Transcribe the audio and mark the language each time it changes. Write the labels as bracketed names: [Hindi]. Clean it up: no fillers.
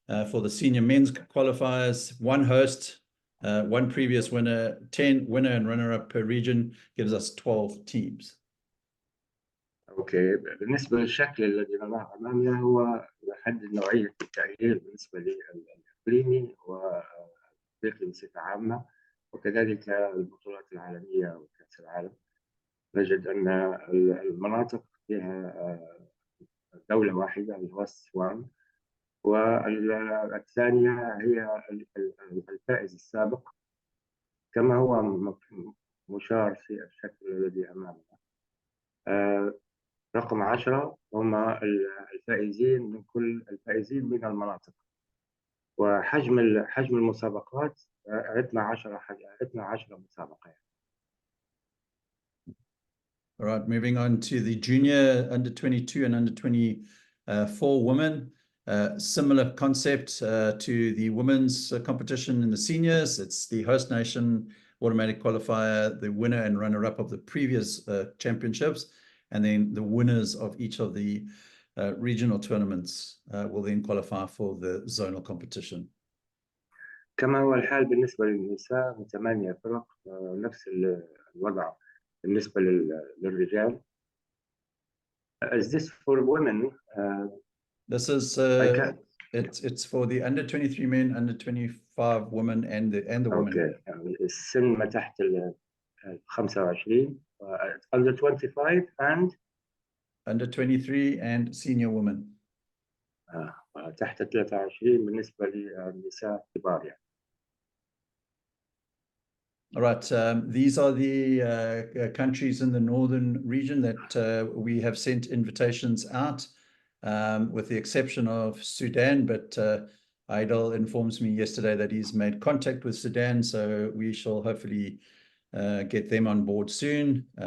[English] For the senior men's qualifiers, 1 host, 1 previous winner, 10 winner and runner-up per region gives us 12 teams. [Arabic] اوكي، بالنسبه للشكل الذي نراه امامنا هو يحدد نوعيه التأهيل بالنسبه للاقليمي والافريقي بصفه عامه، وكذلك البطولات العالميه وكاس العالم. نجد ان المناطق فيها دوله واحده الهوست 1، والثانيه هي الفائز السابق كما هو مشار في الشكل الذي امامنا. رقم 10 هم الفائزين من كل الفائزين من المناطق، وحجم المسابقات 12 مسابقة. [English] All right, moving on to the junior under 22 and under 24 women. Similar concept to the women's competition in the seniors. It's the host nation automatic qualifier, the winner and runner-up of the previous championships, and then the winners of each of the regional tournaments will then qualify for the zonal competition. [Arabic] كما هو الحال بالنسبة للنساء من 8 فرق، نفس الوضع بالنسبة للرجال. [English] Is this for women? This is I can. it's for the under 23 men, under 25 women, and the women. [Arabic] اوكي يعني السن ما تحت ال 25 [English] under 25 and Under 23 and senior women. [Arabic] تحت 23 بالنسبة للنساء كبار يعني. [English] All right, these are the countries in the northern region that we have sent invitations out, with the exception of Sudan, but Idol informs me yesterday that he's made contact with Sudan, so we shall hopefully get them on board soon.